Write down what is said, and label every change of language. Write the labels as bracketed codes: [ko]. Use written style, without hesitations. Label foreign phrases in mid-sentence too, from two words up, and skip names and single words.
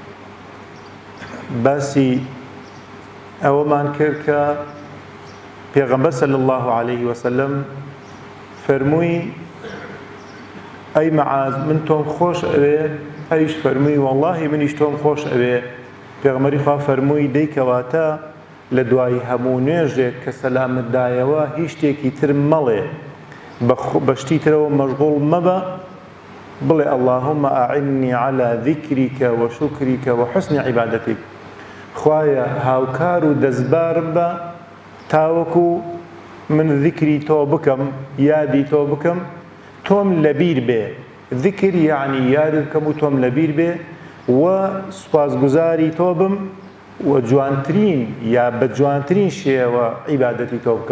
[ckb] باسی ئەوەمان کرد کە پێغەمبەر [ar] صلی الله عليه وسلم [ckb] فەرمووی ئەی مەعاز من تۆم خۆش ئەوێ، ئەویش فەرمووی وەڵڵاهی منیش تۆم خۆش ئەوێ. پێغەمبەری خوا فەرمووی دەیکەواتە لە دوای هەموو نوێژێک کە سەلامت دایەوە هیچ شتێکی تر مەڵێ، بە شتی ترەوە مەشغوڵ مەبە، بڵێ [ar] اللهم ئاعنی على ذیکریک وشکریک وحسن عیبادەتیک. [ckb] خوایە هاوکار و دەستبارم بە تاوەکو من ذیکری تۆ بکەم، یادی تۆ بکەم، تۆم لەبیر بێ. ذکر یعنی یاد بکەم و تۆم لەبیر بێ و سوپاسگوزاری تۆ بم و جوانترین یا بە جوانترین شێوە عیبادەتی تۆ بکەم.